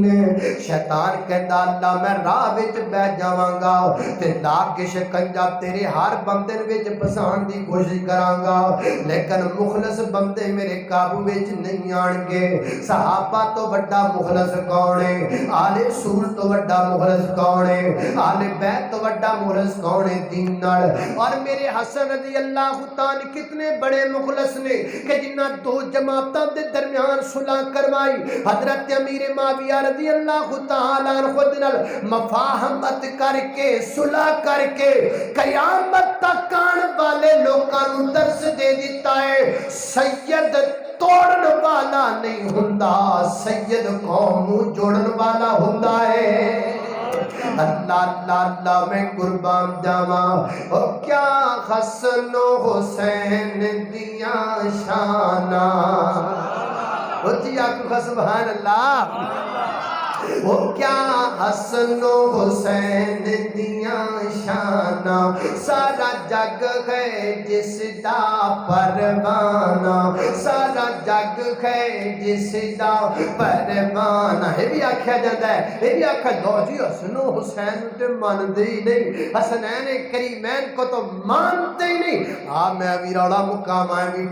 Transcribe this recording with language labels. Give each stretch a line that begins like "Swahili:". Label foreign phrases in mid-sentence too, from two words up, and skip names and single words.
Punjabi: شیطان کہتا اللہ میں راہ وچ بیٹھ جاواں گا تے لا کے شکنجا تیرے ہر بندے وچ پسان دی کوشش کراں گا، لیکن مخلص بندے میرے قابو وچ نہیں آن گے۔ صحابہ تو بڑا مخلص کون ہے؟ آل رسول تو بڑا مخلص کون ہے؟ آل بیت تو بڑا مخلص کون ہے دین نال؟ اور میرے حسن رضی اللہ تعالی کتنے بڑے مخلص نے کہ جنہاں دو جماعتاں دے درمیان صلح کروائی، حضرت امیر معاویہ رضی اللہ تعالی عنہ نال مفاہمت کر کے صلح کر کے قیامت تک آن والے لوکاں نوں درس دے دیتا ہے سید توڑن والا نہیں ہوندا، سید قوم جوڑن والا ہوندا ہے۔ اللہ اللہ اللہ میں قربان جاواں، او کیا حسن و حسین دیاں شاناں، او جی آکھو سبحان اللہ۔ وہ کیا حسن و حسین دیاں شانہ سارا جگ ہے جس دا پروانہ سارا جگ ہے جس دا پروانہ یہ بھی آکھیا جاتا ہے یہ بھی آکھا دو جی حسن و حسین تے مانتے ہی نہیں
Urdu: حسنین کریمین کو تو مانتے ہی نہیں
Punjabi: میں بھی روڑا مقام آئے بھی